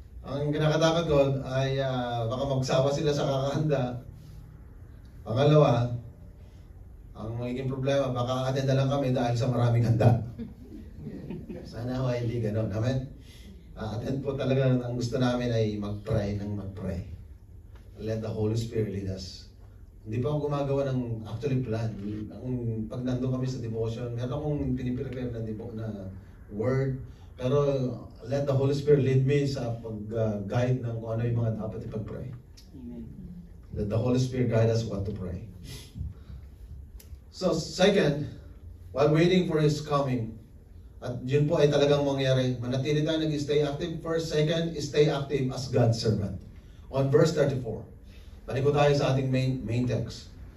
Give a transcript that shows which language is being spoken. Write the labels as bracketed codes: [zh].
[tl] Ang kinakatakot ko ay baka magsawa sila sa kakahanda. Pangalawa, ang magiging problema, baka attend na lang kami dahil sa maraming handa. Sana ho hindi ganon. Amen? Attend po talaga, ang gusto namin ay mag-pray ng mag-pray. [en] Let the Holy Spirit lead us. [tl] Hindi pa ako gumagawa ng actually plan. Pag nandun kami sa devotion, meron akong piniprepare na word. Pero [en] let the Holy Spirit lead me [tl] sa pag-guide ng kung ano yung mga dapat ipag-pray. Amen. [en] Let the Holy Spirit guide us what to pray. So, second, while waiting for His coming, [tl] at yun po ay talagang mangyari, manatili tayo nag-stay active. [en] First, second, stay active as God's servant. On verse 34, [tl] balik ko tayo sa ating [en] main text.